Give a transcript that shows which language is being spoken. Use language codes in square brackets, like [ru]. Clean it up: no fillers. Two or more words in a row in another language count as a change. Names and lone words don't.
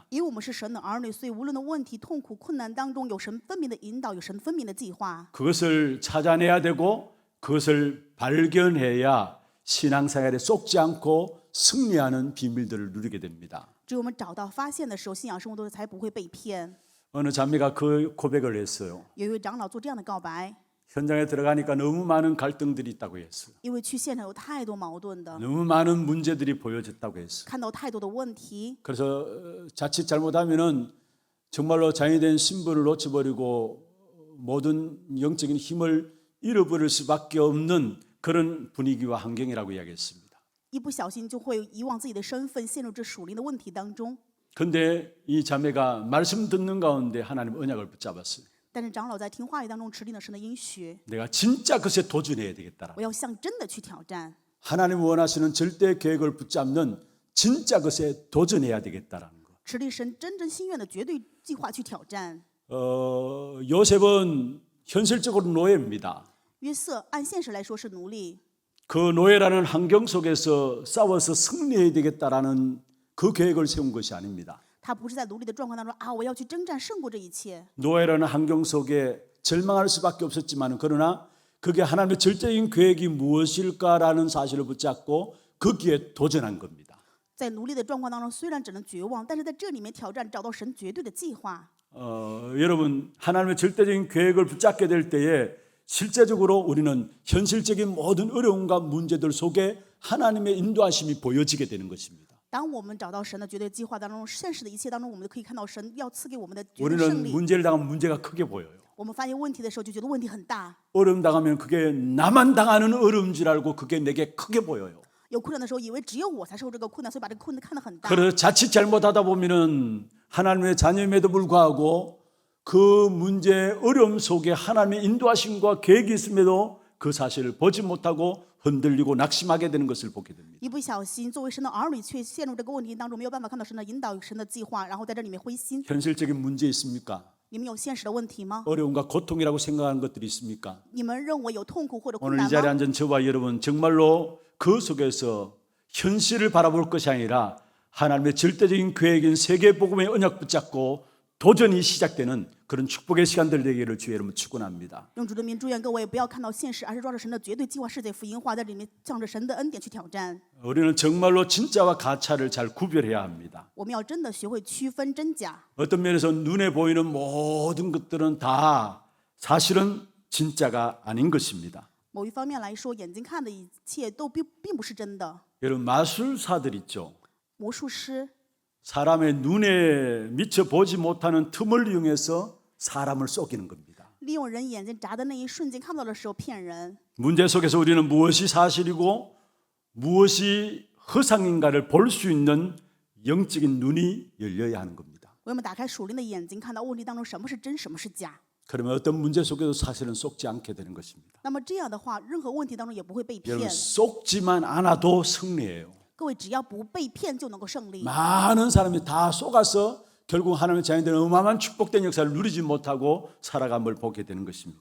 [zh] 因为我们是神的儿女，所以无论的问题、痛苦、困难当中，有神分明的引导，有神分明的计划。 [ko] 그것을 찾아내야 되고 그것을 발견해야 신앙생활에 쏙지 않고 승리하는 비밀들을 누리게 됩니다. [zh] 只有我们找到、发现的时候，信仰生活中才不会被骗。 [ko] 어느 자매가 그 고백을 했어요. [zh] 有一位长老做这样的告白， [ko] 현장에 들어가니까 너무 많은 갈등들이 있다고 했어요. [zh] 因为去现场有太多矛盾的， [ko] 너무 많은 문제들이 보여졌다고 했어요. [zh] 看到太多的问题， [ko] 그래서 자칫 잘못하면은 정말로 자연된 신분을 놓쳐버리고 모든 영적인 힘을 잃어버릴 수밖에 없는 그런 분위기와 환경이라고 이야기했습니다. [zh] 一不小心就会遗忘自己的身份，陷入这属灵的问题当中。 [ko] 근데 이 자매가 말씀 듣는 가운데 하나님 언약을 붙잡았어요. [zh] 但是长老在听话语当中持定了神的应许， [ko] 내가 진짜 그것에 도전해야 되겠다라. [zh] 我要向真的去挑战。 [ko] 하나님 원하시는 절대 계획을 붙잡는 진짜 것에 도전해야 되겠다라는 거. [zh] 持定神真正心愿的绝对计划去挑战。 [ko] 요셉은 현실적으로 노예입니다. [zh] 约瑟按现实来说是奴隶， [ko] 그 노예라는 환경 속에서 싸워서 승리해야 되겠다라는 그 계획을 세운 것이 아닙니다. [zh] 他不是在奴隶的状况当中啊，我要去征战胜过这一切。 [ko] 노예라는 환경 속에 절망할 수밖에 없었지만 그러나 그게 하나님의 절대적인 계획이 무엇일까라는 사실을 붙잡고 거기에 도전한 겁니다. [zh] 在奴隶的状况当中，虽然只能绝望，但是在这里面挑战，找到神绝对的计划。 [ko] 여러분 하나님의 절대적인 계획을 붙잡게 될 때에 실제적으로 우리는 현실적인 모든 어려움과 문제들 속에 하나님의 인도하심이 보여지게 되는 것입니다. [zh] 当我们找到神的绝对计划当中，现实的一切当中，我们都可以看到神要赐给我们的绝对胜 [ko] 우리는 [zh] 利。 [ko] 문제를 당하면 문제가 크게 보여요. [zh] 我们发现问题的时候，就觉得问题很大； [ko] 어려움 당하면 그게 나만 당하는 어려움인 줄 알고 그게 내게 크게 보여요. [zh] 有困难的时候，以为只有我才受这个困难，所以把这个困难看得很大。 [ko] 그래서 자칫 잘못하다 보면은 하나님의 자녀임에도 불구하고 그 문제 어려움 속에 하나님의 인도하심과 계획이 있음에도 그 사실을 보지 못하고 흔들리고 낙심하게 되는 것을 보게 됩니다. [zh] 一不小心，作为神的儿女，却陷入这个问题当中，没有办法看到神的引导、神的计划，然后在这里面灰心。 [ko] 현실적인 문제 있습니까? [zh] 你们有现实的问题吗？ [ko] 어려움과 고통이라고 생각하는 것들이 있습니까? [zh] 你们认为有痛苦或者困 [ko] 오늘 이 [zh] 难 [ko] 자리에 [zh] 吗？ [ko] 앉은 저와 여러분 정말로 그 속에서 현실을 바라볼 것이 아니라 하나님의 절대적인 계획인 세계복음의 언약 붙잡고 도전이 시작되는 그런 축복의 시간들 되기를 주의 이름으로 축원합니다. [zh] 用主的名祝愿各位不要看到现实，而是抓着神的绝对计划，世界福音化，在里面向着神的恩典去挑战。 [ko] 우리는 정말로 진짜와 가짜를 잘 구별해야 합니다. [zh] 我们要真的学会区分真假。 [ko] 어떤 면에서 눈에 보이는 모든 것들은 다 사실은 진짜가 아닌 것입니다. [zh] 某一方面来说，眼睛看的一切都并不是真的。 [ko] 여러분 마술사들 있죠. [zh] 魔术师 [ko] 사람의 눈에 미쳐 보지 못하는 틈을 이용해서 사람을 속이는 겁니다. [zh] 利用人眼睛眨的那一瞬间看不到的时候骗人。 [ko] 문제 속에서 우리는 무엇이 사실이고 무엇이 허상인가를 볼 수 있는 영적인 눈이 열려야 하는 겁니다. [zh] 我们打开属灵的眼睛，看到问题当中什么是真，什么是假。 [ko] 그러면 어떤 문제 속에도 사실은 속지 않게 되는 것입니다. [zh] 那么这样的话，任何问题当中也不会被骗 [ko] 여러분 。 속지만 않아도 승리예요. [zh] 各位只要不被骗就能够胜利。 [ko] 많은 사람이 다 속아서 결국 하나님의 자녀들은 어마어마한 축복된 역사를 누리지 못하고 살아감을 보게 되는 것입니다.